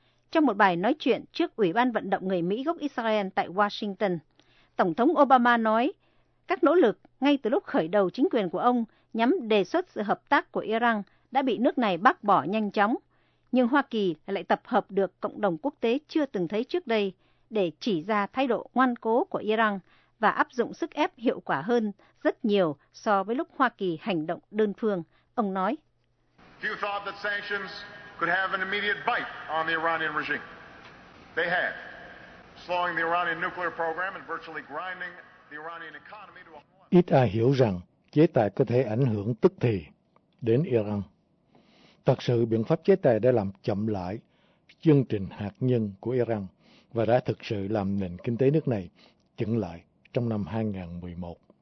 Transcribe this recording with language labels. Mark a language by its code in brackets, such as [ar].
[vi] Trong một bài nói chuyện trước Ủy ban Vận động Người Mỹ gốc Israel tại Washington, Tổng thống Obama nói, các nỗ lực ngay từ lúc khởi đầu chính quyền của ông nhắm đề xuất sự hợp tác của Iran đã bị nước này bác bỏ nhanh chóng, nhưng Hoa Kỳ lại tập hợp được cộng đồng quốc tế chưa từng thấy trước đây, để chỉ ra thái độ ngoan cố của Iran và áp dụng sức ép hiệu quả hơn rất nhiều so với lúc Hoa Kỳ hành động đơn phương, ông nói. [en] Few thought that sanctions could have an immediate bite on the Iranian regime. They have, slowing the Iranian nuclear program and virtually grinding the Iranian economy to a halt. [vi] Ít ai hiểu rằng chế tài có thể ảnh hưởng tức thì đến Iran. Thật sự biện pháp chế tài đã làm chậm lại chương trình hạt nhân của Iran và đã thực sự làm nền kinh tế nước này chững lại trong năm 2011.